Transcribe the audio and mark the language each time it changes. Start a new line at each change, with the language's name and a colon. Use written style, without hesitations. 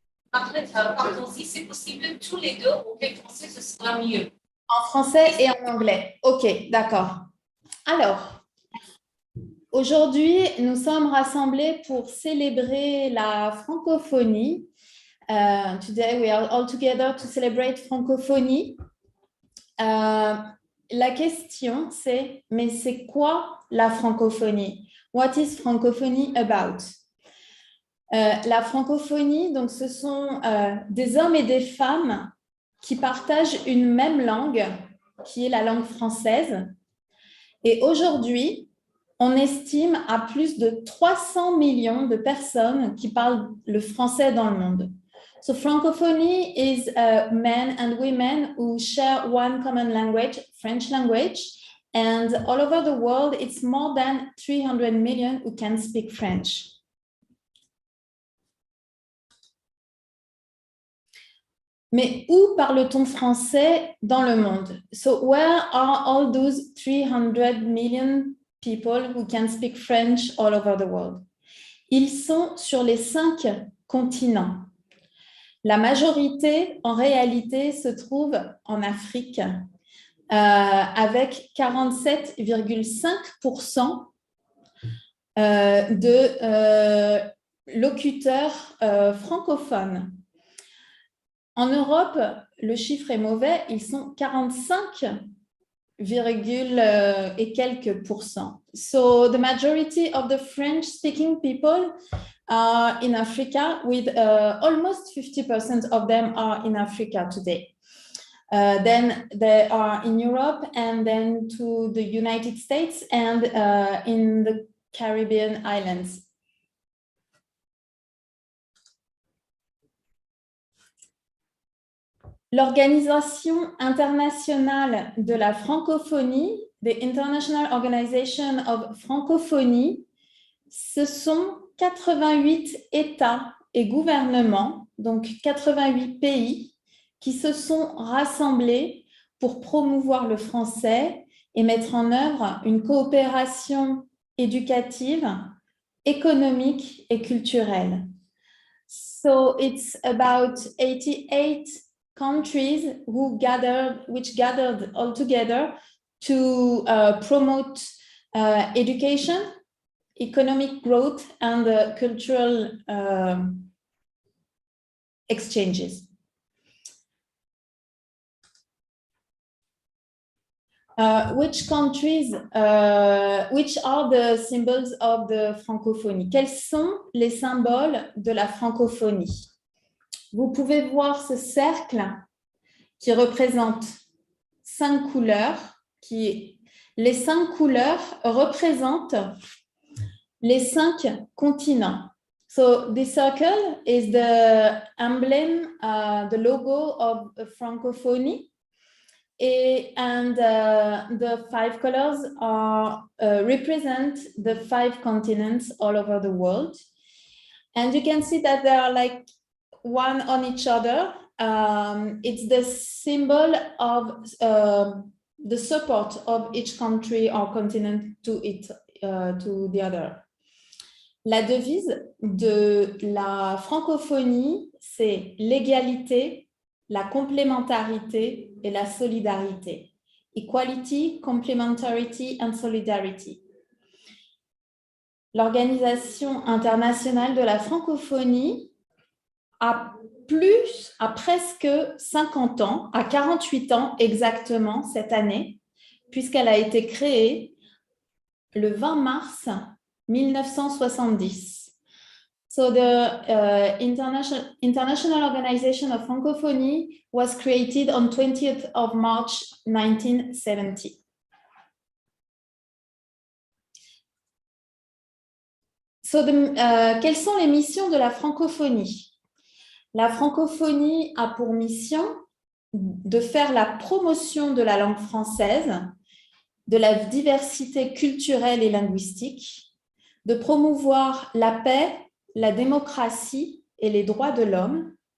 French: Pardon, si c'est possible, tous les deux, au français, ce sera mieux. En français et en anglais. Ok, d'accord. Alors, aujourd'hui, nous sommes rassemblés pour célébrer la francophonie.
English: Today, we are all together to celebrate francophonie.
French: La question, c'est, mais c'est quoi la francophonie?
English: What is francophonie about?
French: La francophonie, donc, ce sont des hommes et des femmes qui partagent une même langue, qui est la langue française. Et aujourd'hui, on estime à plus de 300 millions de personnes qui parlent le français dans le monde.
English: So francophonie is men and women who share one common language, French language, and all over the world, it's more than 300 million who can speak French.
French: Mais où parle-t-on français dans le monde?
English: So where are all those 300 million people who can speak French all over the world?
French: Ils sont sur les 5 continents. La majorité, en réalité, se trouve en Afrique, avec 47,5% de locuteurs francophones. En Europe, le chiffre est mauvais, ils sont 45, et quelques %.
English: So the majority of the French-speaking people are in Africa, with almost 50% of them are in Africa today. Then they are in Europe, and then to the United States and in the Caribbean islands.
French: L'Organisation internationale de la francophonie,
English: the International Organization of Francophonie,
French: ce sont 88 États et gouvernements, donc 88 pays, qui se sont rassemblés pour promouvoir le français et mettre en œuvre une coopération éducative, économique et culturelle.
English: So it's about 88 countries which gathered all together to promote education, economic growth, and cultural exchanges. Which countries, which are the symbols of the francophonie?
French: Quels sont les symboles de la francophonie? Vous pouvez voir ce cercle qui représente 5 couleurs. Les 5 couleurs représentent les 5 continents.
English: So this circle is the emblem, the logo of francophonie. And the 5 colors represent the 5 continents all over the world. And you can see that they are like one on each other. It's the symbol of the support of each country or continent to the other.
French: La devise de la francophonie, c'est l'égalité, la complémentarité et la solidarité.
English: Equality, complementarity and solidarity.
French: L'Organisation internationale de la francophonie à presque 50 ans, à 48 ans exactement cette année, puisqu'elle a été créée le 20 mars 1970.
English: So the International Organization of Francophonie was created on 20th of March 1970.
French: So quelles sont les missions de la francophonie? La francophonie a pour mission de faire la promotion de la langue française, de la diversité culturelle et linguistique, de promouvoir la paix, la démocratie et les droits de l'homme.